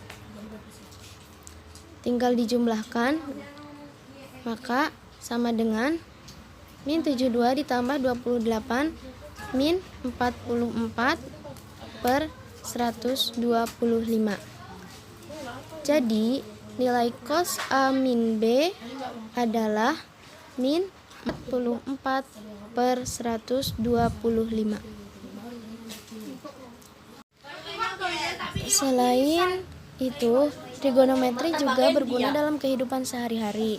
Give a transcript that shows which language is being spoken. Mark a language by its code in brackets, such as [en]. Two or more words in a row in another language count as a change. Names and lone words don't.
[id] Tinggal dijumlahkan, maka sama dengan min 72 ditambah 28 min 44 per 125. Jadi nilai cos A min B adalah min 44 per 125. Selain itu, trigonometri juga berguna dalam kehidupan sehari-hari.